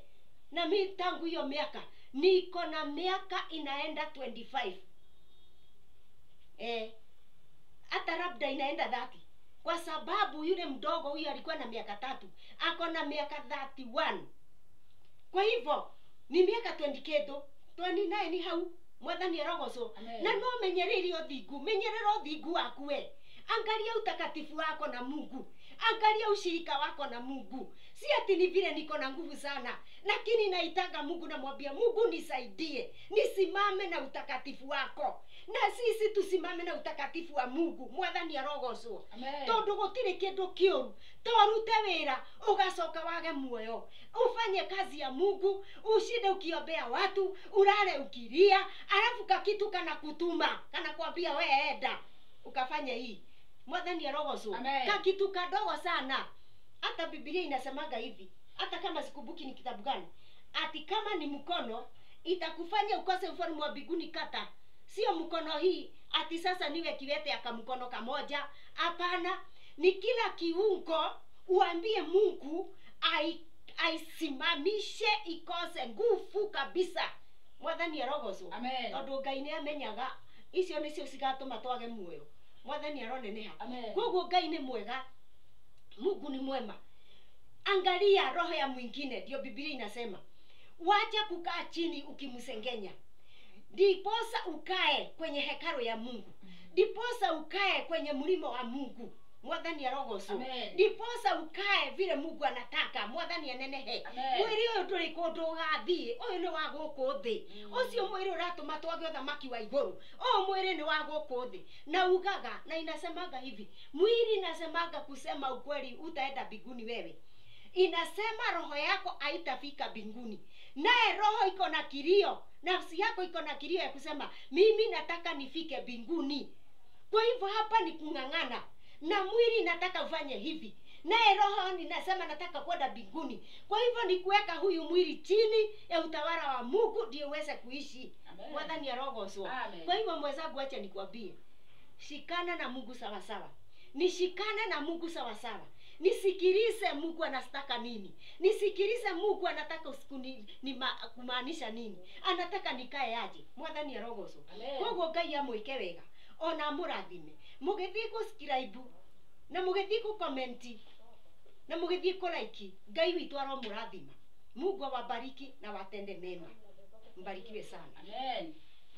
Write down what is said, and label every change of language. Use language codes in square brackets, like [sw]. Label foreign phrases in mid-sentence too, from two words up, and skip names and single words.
[sw] Na mimi tangu hiyo miaka niko na miaka inaenda 25. Hata labda inaenda 30. Kwa sababu yule mdogo huyo alikuwa na miaka 3, ako na miaka 31. Kwa hivyo ni miaka 20 kedo 29 ni [ki] hau mwathani arogoco. Na no menyerere othingu, menyerera othingu waku we. [sw] Angalia utakatifu wako na Mungu, angalia ushirika wako na Mungu. Si ati ni vile niko na nguvu sana, lakini naitanga Mungu, na mwambia Mungu nisaidie nisimame na utakatifu wako. Na sisi tusimame na utakatifu wa Mungu. [ki] Mwathani arogoco. Tondu gutire kindu kiuru torute wira ugacoka wage muoyo. [sw] Ufanye kazi ya Mungu, ushinde ukiombea watu, ulale ukilia, alafu kakitu kana kutuma kana kwambia we enda ukafanya hii. [ki] Mwathani arogoco. [sw] Kakitu kadogo sana. Hata Biblia inasemaga hivi, hata kama sikumbuki ni kitabu gani, ati kama ni mkono itakufanya ukose ufalme wa mbinguni kata. Sio mkono hii ati sasa niwe kiwete aka mkono kamoja. Hapana, ni kila kiungo uambie Mungu aisimamishe ikose nguvu kabisa. [ki] Mwathani arogoco. Tondu Ngai ni amenyaga icio nicio cigatuma twage muoyo. Mwathani aroneneha. Koguo Ngai ni mwega, [sw] Mungu ni mwema. Angalia roho ya mwingine, ndio Biblia inasema wacha kukaa chini ukimsengenya. Diposa ukae kwenye hekalu ya Mungu. Diposa ukae kwenye mlima wa Mungu. [ki] Mwathani arogoco. [sw] Diposa ukae vile Mungu anataka. [ki] Mwathani anenehe. Mwiri uyu nduri kundu gathie, uyu ni wa guku thi. Ucio mwiri uratuma twage uthamaki wa iguru. Mwiri ni wa guku thi. Na ugaga [sw] na inasemaga hivi, mwili inasemaga kusema ukweli utaenda mbinguni wewe. Inasema roho yako haitafika mbinguni. Naye roho iko na kilio, nafsi yako iko na kilio ya kusema mimi nataka nifike mbinguni. Kwa hivyo hapa ni kung'ang'ana. Na mwili nataka ufanye hivi, naye roho ninasema nataka kwenda mbinguni. Kwa hivyo ni kuweka huyu mwili chini ya utawala wa Mungu ndio uweze kuishi. Mwathani arogoco. Kwa hivyo mwenzangu, acha nikwambie, shikana na Mungu sawa sawa. Nishikane na Mungu sawa sawa. Nisikilize Mungu anataka nini. Nisikilize Mungu anataka usiku kumaanisha nini. Anataka nikae aje. [ki] Mwathani arogoco. Koguo Ngai amwike wega. Ona murathime. Mugithie subscribe na mugithie comment na mugithie like. Ngai witu aro murathima. [sw] Mungu awabariki na watende mema. Mbarikiwe sana. Amen.